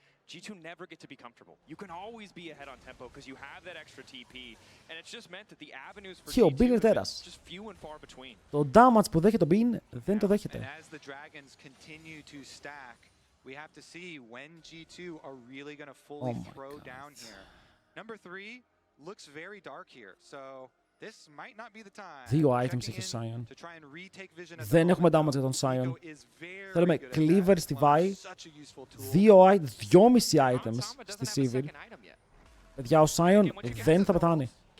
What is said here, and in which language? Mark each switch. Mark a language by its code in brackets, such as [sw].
[en] G2 never get to be comfortable. You can always be ahead on tempo because you have that extra TP, and it's just meant that the avenues for G2 are just few and far between. [el] Το damage που δέχεται το Bean δεν το δέχεται. [en] As the dragons continue to stack, we have to see when G2 are really going to fully throw down here. Number 3 looks very dark here, so this might not be the time. [el] 2 items έχει ο Scion. Δεν έχουμε damage για τον Scion. Θέλουμε cleaver στη Vi. 2,5 items στη Sivir. Παιδιά, ο Scion δεν θα πεθάνει.